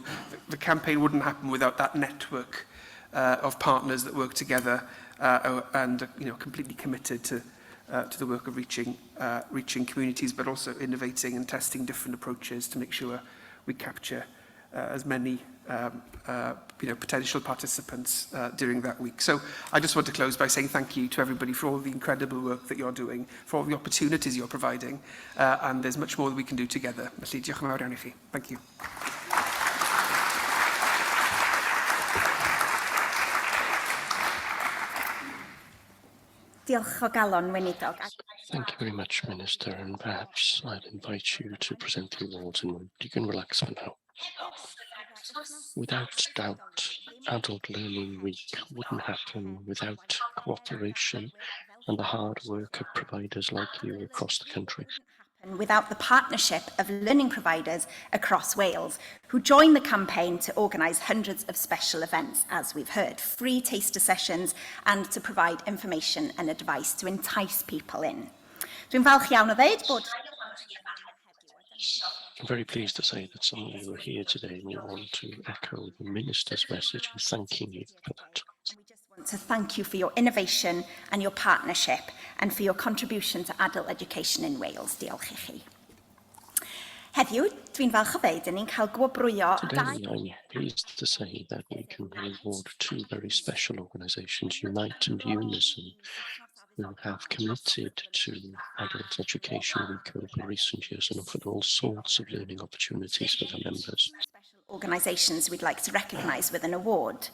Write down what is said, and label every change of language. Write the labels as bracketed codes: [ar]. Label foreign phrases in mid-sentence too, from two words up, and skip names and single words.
[en] The campaign wouldn't happen without that network of partners that work together and completely committed to the work of reaching communities, but also innovating and testing different approaches to make sure we capture as many potential participants during that week. So I just want to close by saying thank you to everybody for all the incredible work that you're doing, for all the opportunities you're providing, and there's much more that we can do together. [cy] Felly, diolch yn fawr iawn I chi. [en] Thank you. [cy] Diolch o galon, Weinidog. [en] Thank you very much, Minister, and perhaps I'd invite you to present the awards and you can relax for now. Without doubt, Adult Learning Week wouldn't happen without cooperation and the hard work of providers like you across the country. And without the partnership of learning providers across Wales, who join the campaign to organise hundreds of special events, as we've heard, free taster sessions, and to provide information and advice to entice people in. [cy] Dwi'n falch iawn o ddeud bod... [en] I'm very pleased to say that some of you are here today and we want to echo the Minister's message in thanking you for that. We just want to thank you for your innovation and your partnership and for your contribution to adult education in Wales. [cy] Diolch I chi. Heddiw, dwi'n falch o ddeud, ni'n cael gwobrwyo... [en] Today, I'm pleased to say that we can reward two very special organisations, Unite and UNISON, who have committed to adult education week over recent years and offered all sorts of learning opportunities for their members. Organisations we'd like to recognise with an award.